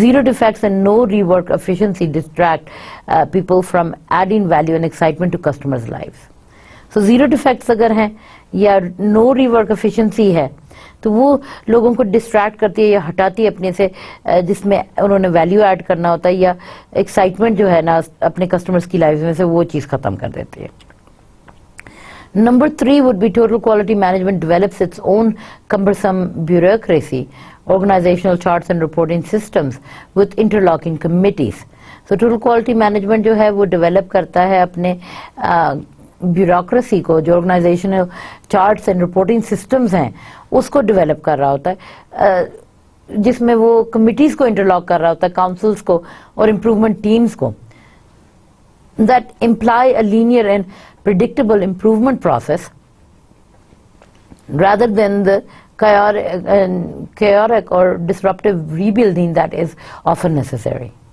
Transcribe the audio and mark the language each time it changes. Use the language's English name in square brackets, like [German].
[English] Zero defects and no rework efficiency distract people from adding value and excitement to customers lives. [Hindi] So zero defects अगर हैं या no rework efficiency है तो वो लोगों को डिस्ट्रैक्ट करती है या हटाती है अपने से, जिसमें उन्होंने वैल्यू ऐड करना होता है, या एक्साइटमेंट जो है ना अपने कस्टमर्स की लाइफ में से वो चीज़ खत्म कर देती है। [English] Number 3 would be total quality management develops its own cumbersome bureaucracy, organizational charts and reporting systems with interlocking committees. [Hindi] So total quality management जो है वो develop करता है अपने ब्यूरोक्रेसी को, जो organisational charts and reporting systems हैं उसको डेवलप कर रहा होता है, जिसमें वो कमिटीज को इंटरलॉक कर रहा होता है, काउंसिल्स को और इम्प्रूवमेंट टीम्स को, [English] that imply a linear and predictable improvement process rather than the chaotic or disruptive rebuilding that is often necessary.